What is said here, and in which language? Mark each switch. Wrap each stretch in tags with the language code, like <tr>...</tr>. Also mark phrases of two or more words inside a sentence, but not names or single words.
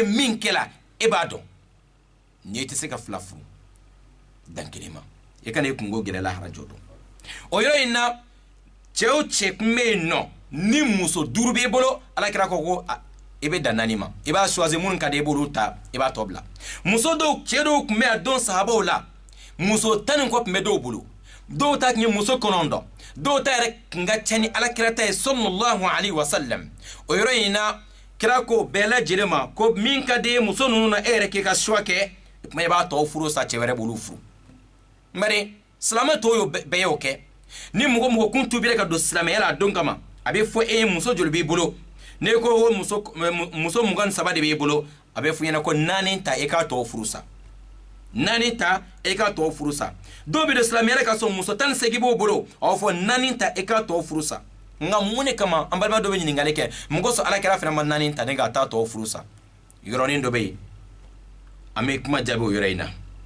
<bm>min kɛ la e b'a dɔn n'i tɛ se ka fila furu dan kelen ma i kana i kungo gɛrɛ lahara jɔ don o yɔrɔ in na cɛ o cɛ tun bɛ yen nɔ ni muso 5 b'i bolo ala kira ko i bɛ dan 4 ma i b'a choisir minnu ka di i b'olu ta i b'a tɔ bila muso dɔw cɛ dɔw tun bɛ a dɔn sahabaw la muso 10 kɔ tun bɛ dɔw bolo dɔw ta tun ye muso 9 dɔw ta yɛrɛ tun ka ca ni ala kira ta ye</bm> <ar>صلى الله عليه وسلم</ar> <bm>o yɔrɔ in na kira ko bɛɛ lajɛlen ma ko min ka di muso ninnu na e yɛrɛ k'i ka choix kɛ tuma i b'a tɔ furu sa cɛ wɛrɛ b'olu furu bari silamɛ tɔw bɛɛ y'o kɛ ni mɔgɔ kun tubira ka don silamɛya la a don kama a bɛ fɔ e ye muso joli b'i bolo ne ko muso 27 de b'i bolo a bɛ fɔ ɲɛna ko 4 ta e k'a tɔ furu sa 4 ta e k'a tɔ furu sa dɔw bɛ don silamɛya la ka sɔrɔ muso 18 b'o bolo a b'a fɔ 4 ta e k'a tɔ furu sa nka mun de kama an balima dɔ bɛ ɲininkali kɛ mɔgɔ sɔrɔ ala kɛra fana ma 4 ta ne k'a taa tɔ furu sa yɔrɔnin dɔ bɛ yen an bɛ kuma jaabi o yɔrɔ in na</bm>